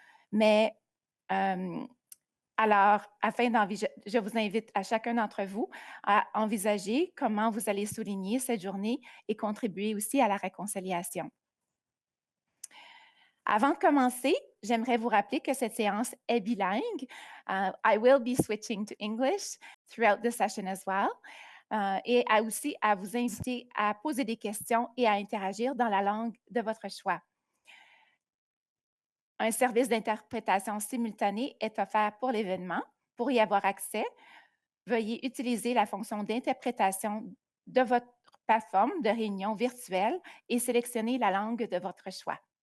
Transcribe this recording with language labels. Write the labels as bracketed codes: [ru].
[fr] Mais alors, je vous invite à chacun d'entre vous à envisager comment vous allez souligner cette journée et contribuer aussi à la réconciliation. Avant de commencer, j'aimerais vous rappeler que cette séance est bilingue. [en] I will be switching to English throughout the session as well. [fr] Et aussi à vous inviter à poser des questions et à interagir dans la langue de votre choix. Un service d'interprétation simultanée est offert pour l'événement. Pour y avoir accès, veuillez utiliser la fonction d'interprétation de votre plateforme de réunion virtuelle et sélectionner la langue de votre choix.